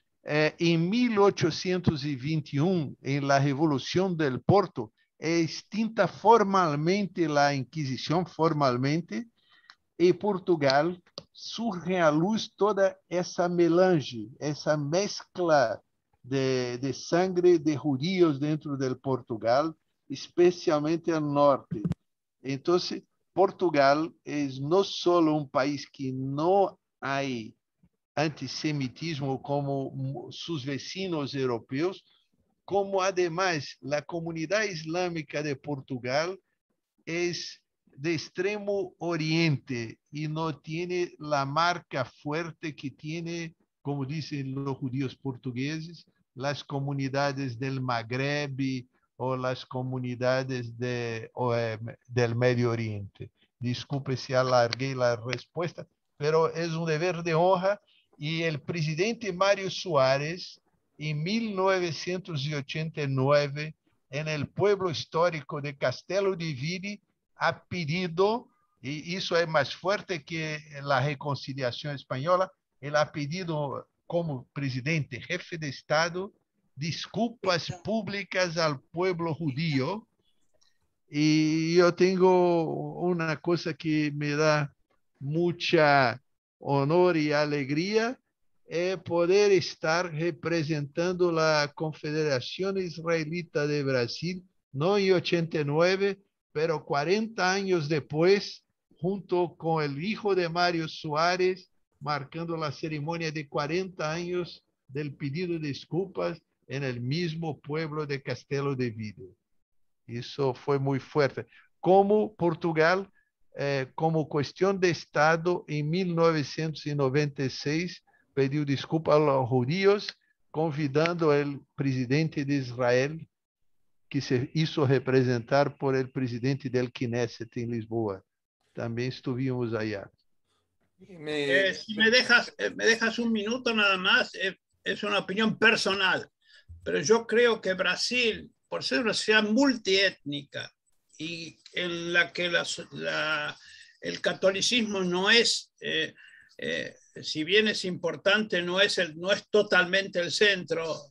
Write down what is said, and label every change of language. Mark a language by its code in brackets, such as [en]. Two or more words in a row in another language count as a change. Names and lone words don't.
[pt] Em 1821, em la Revolução del Porto, é extinta formalmente a Inquisição, formalmente, e Portugal surge à luz toda essa melange, essa mescla de [es] sangre de judíos [pt] dentro de Portugal, especialmente no norte. Então, Portugal é não só um país que não há antissemitismo como seus vecinos europeus, como además a comunidade islâmica de Portugal é de extremo oriente e não tem a marca fuerte que tem, como dizem os judíos portugueses, as comunidades del Magreb ou as comunidades del Medio Oriente. Desculpe se alarguei a resposta, pero é um dever de honra. E o presidente Mário Soares, em 1989, no pueblo histórico de Castelo de Vide, [es] ha pedido, [pt] e isso é mais forte que a reconciliação espanhola, ele [es] ha pedido, [pt] como presidente, [es] jefe de Estado, [pt] desculpas públicas ao [es] pueblo judío. [pt] E eu tenho uma coisa que me dá muita honor e alegria, é poder estar representando a Confederação Israelita de Brasil, não em 89, pero 40 anos depois, junto com o hijo de Mário Soares, marcando a cerimônia de 40 anos del pedido de desculpas [es] en el mismo pueblo [pt] de Castelo de Vide. Isso foi muito forte. Como Portugal, como questão de Estado, em 1996, pediu desculpa aos judíos, convidando o presidente de Israel, que [es] se hizo representar por el presidente del Knesset en Lisboa. También estuvimos allá. Si me dejas un minuto nada más, es una opinión personal, pero yo creo que Brasil, por ser una sociedad multiétnica y en la que el catolicismo no es, si bien es importante, no es totalmente el centro.